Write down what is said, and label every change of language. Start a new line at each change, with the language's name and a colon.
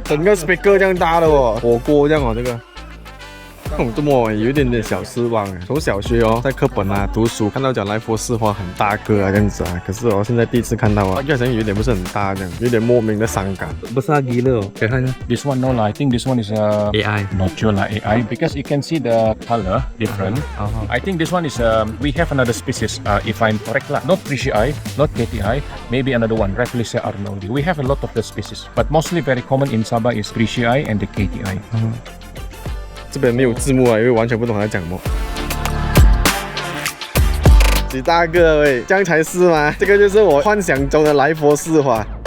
Chinese: 整个 speaker 这样大的哦，火锅这样哦，这个。这么有一点点小失望哎。从小学哦，在课本啊读书看到讲来佛寺花很大个啊这样子啊，可是我现在第一次看到啊，就好像有点不是很大这样，有点莫名的伤感。
Malay: Besar gila oh.
English: This one no lah. I think this one is AI. Not sure lah AI because you can see the color different. I think this one is we have another species. If I'm correct lah, not 3CI, not KTI, maybe another one, Rafflesia arnoldi. We have a lot of the species, but mostly very common in Sabah is 3CI and the KTI.
Chinese: 这边没有字幕啊，因为完全不懂他在讲什么。几大个喂，这样才是吗？这个就是我幻想中的来佛寺花。